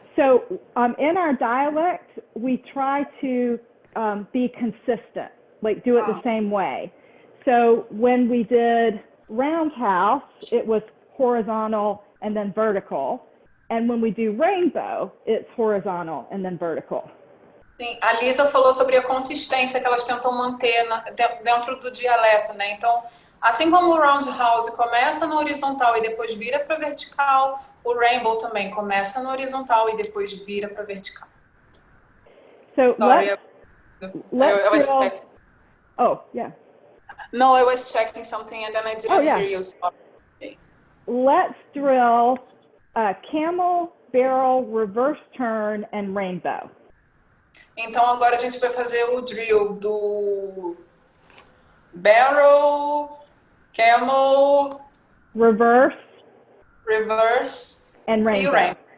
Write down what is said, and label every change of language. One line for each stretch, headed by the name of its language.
English: So in our dialect, we try to be consistent, like do it the same way. So when we did roundhouse, it was horizontal and then vertical. And when we do rainbow, it's horizontal and then vertical.
Portuguese: Sim, a Lisa falou sobre a consistência que elas tentam manter dentro do dialeto, né? Então, assim como o roundhouse começa na horizontal e depois vira para vertical, o rainbow também começa na horizontal e depois vira para vertical.
English: So Sorry, I was drill. checking. Oh, yeah. No, I was checking something and then I didn't hear you. Sorry. Let's drill camel, barrel, reverse turn, and rainbow.
Portuguese: Então agora a gente vai fazer o drill do barrel, camel,
English: Reverse,
Portuguese: e
English: and rainbow. rainbow.